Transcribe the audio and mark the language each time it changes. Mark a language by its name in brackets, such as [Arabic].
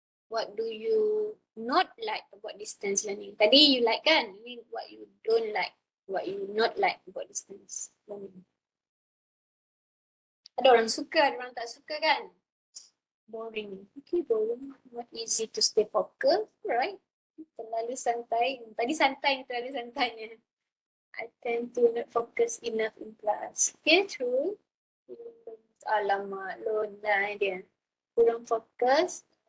[English] What do you not like about distance learning? Tadi you like kan? Ini what you don't like, what you not like about distance learning. [Malay] Ada orang suka, ada orang tak suka kan? [English] Boring. Okay, boring. Not easy to stay focused, right? [Malay] Terlalu santai. Tadi santai, terlalu santainya. [English] I tend to not focus enough in class. Okay, true. [Malay] Alamak, lonai dia. Kurang fokus.